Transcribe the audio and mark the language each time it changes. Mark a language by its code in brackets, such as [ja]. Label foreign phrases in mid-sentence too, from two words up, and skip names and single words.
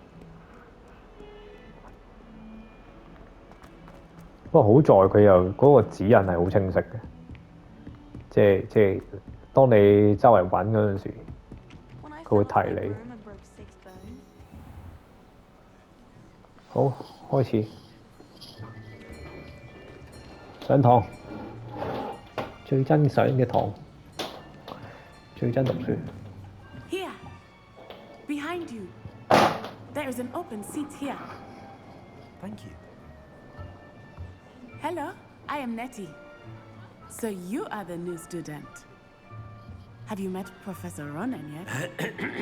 [yue] 不過好在佢又嗰個指引係好清晰嘅，即係當你周圍揾嗰陣時，佢會提你。好，開始上堂，最憎上嘅堂，最憎讀書。 [en] Here, behind you, there is an open seat here. Thank you. Hello, I am Nettie. So you are the new student. Have you met Professor Ronan yet?